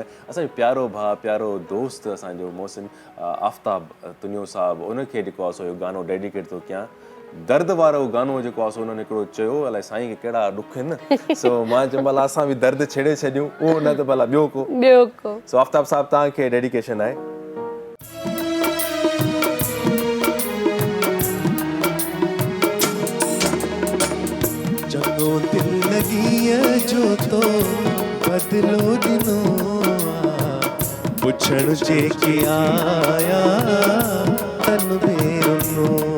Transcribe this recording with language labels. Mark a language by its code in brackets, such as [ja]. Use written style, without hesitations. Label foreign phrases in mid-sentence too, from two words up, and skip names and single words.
[sd] असांजो प्यारो भाउ प्यारो दोस्त असांजो मोहसिन आफ़ताब तुनियो साहिबु, उनखे जेको आहे सो इहो गानो डेडिकेट थो कयां। दर्द वारो गानो जेको आहे सो उन्हनि हिकिड़ो चयो, अलाए साईं खे कहिड़ा ॾुख आहिनि। सो मां चयो भला असां बि दर्द छेड़े छॾियूं, उहो न त भला ॿियो को। सो आफ़ताब साहिबु तव्हांखे डेडिकेशन आहे। जगो दिल लगी जो तो बदलो दिनो पुछण जेके आया तन भेरो